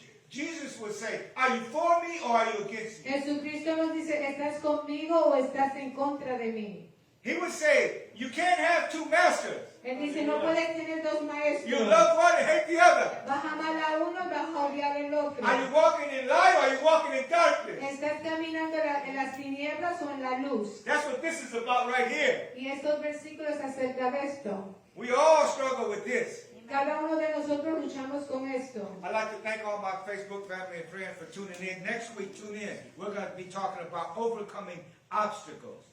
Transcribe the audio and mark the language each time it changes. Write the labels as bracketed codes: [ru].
[en] Jesus would say, are you for me or are you against me? [es] Jesucristo nos dice, ¿estás conmigo o estás en contra de mí? [en] He would say, you can't have two masters. [es] Él dice, no puedes tener dos [en] You [es] maestros. [en] love one and hate the other. [es] Vas a amar a uno y vas a odiar al otro. [en] Are you walking in light or are you walking in darkness? [es] ¿Estás caminando en las tinieblas o en la luz? [en] That's what this is about right here. [es] Y estos versículos acerca de esto. [en] We all struggle with this. [es] Cada uno de nosotros luchamos con esto. [en] I'd like to thank all my Facebook family and friends for tuning in. Next week, tune in. We're going to be talking about overcoming obstacles.